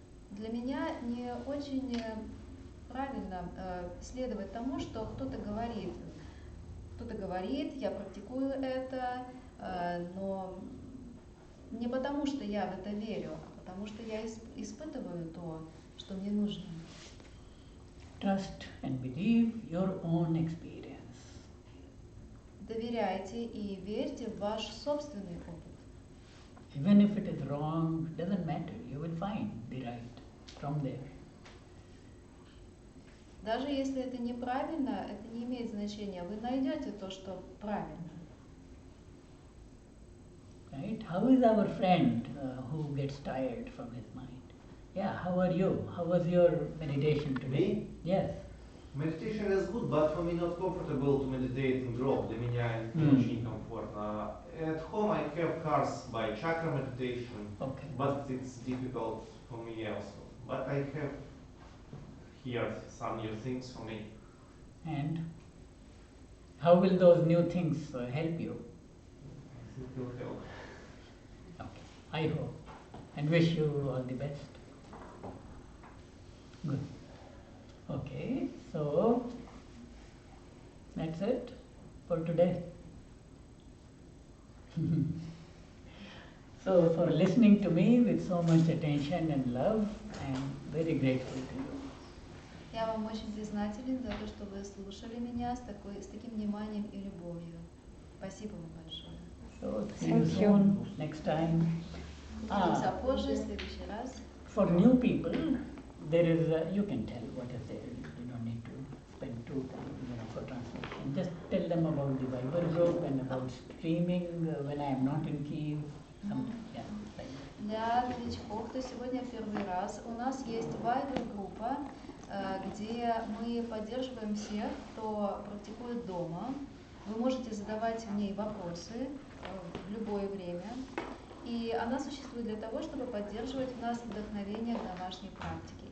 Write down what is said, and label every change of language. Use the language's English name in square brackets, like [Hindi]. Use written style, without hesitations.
[Russian] Для меня не очень правильно следовать тому, что кто-то говорит. Кто-то говорит, я практикую это, но не потому, что я в это верю, а потому что я испытываю то, что мне нужно. [English] Trust and believe your own experience. [Russian] Доверяйте и верьте в ваш собственный опыт. [English] Even if it is wrong, doesn't matter. You will find the right from there. [Russian] Даже если это неправильно, это не имеет значения. Вы найдете то, что правильно. [English] Right? How is our friend who gets tired from his mind? Yeah, how are you? How was your meditation today? Me? Yes. Meditation is good, but for me not comfortable to meditate in group. [Russian] Для меня не очень комфортно. [English] At home I have course by chakra meditation, but it's difficult for me also. But I have here some new things for me. And how will those new things help you? It will help. Okay, I hope and wish you all the best. Good. Okay, so that's it for today. So for listening to me with so much attention and love, I am very grateful to you. [Russian] Я вам очень признателен за то, что вы слушали меня с таким вниманием и любовью. Спасибо вам большое. [English] So, see you soon, next time. [Russian] Увидимся позже, в следующий раз. [English] For new people, there is you can tell what is there. You don't need to spend too time for translation. Just tell them about the Viber group and about streaming when I am not in Kyiv. Yeah, like that. [Russian] Для новичков, кто сегодня первый раз, у нас есть Viber-группа, где мы поддерживаем всех, кто практикует дома. Вы можете задавать в ней вопросы в любое время. И она существует для того, чтобы поддерживать в нас вдохновение к домашней практике.